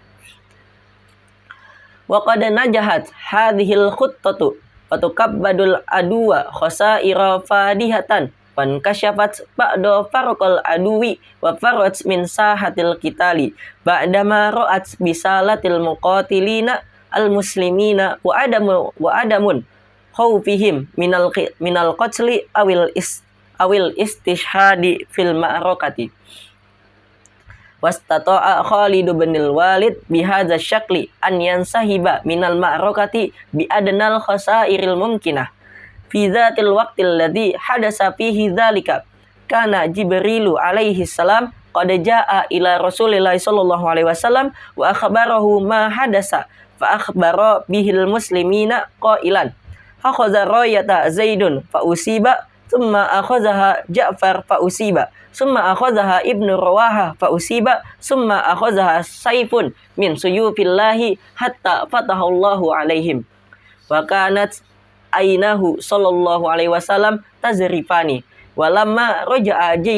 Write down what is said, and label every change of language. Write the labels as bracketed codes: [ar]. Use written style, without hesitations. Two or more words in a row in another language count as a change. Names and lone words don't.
[ar] وقد نجحت هذه الخطة وتكبد العدو خسائر فادحة وانكشفت بعد فرق العدو وفرت من ساحة القتال بعدما رأت بسالة المقاتلين المسلمين وعدم خوفهم من القتل أو الاستشهاد في المعركة واستطاع خالد بن الوليد بهذا الشكل أن ينسحب من المعركة بأدنى الخسائر الممكنة في ذات الوقت الذي حدث فيه ذلك كان جبريل عليه السلام قد جاء إلى رسول الله صلى الله عليه وسلم وأخبره ما حدث فأخبر به المسلمين قائلا أخذ الراية زيد فأصيب ثم أخذها جعفر فأصيب ثم أخذها ابن رواحة فأصيب ثم أخذها سيف من سيوف الله حتى فتح الله عليهم وكانت عيناه صلى الله عليه وسلم تذرفان ولما رجع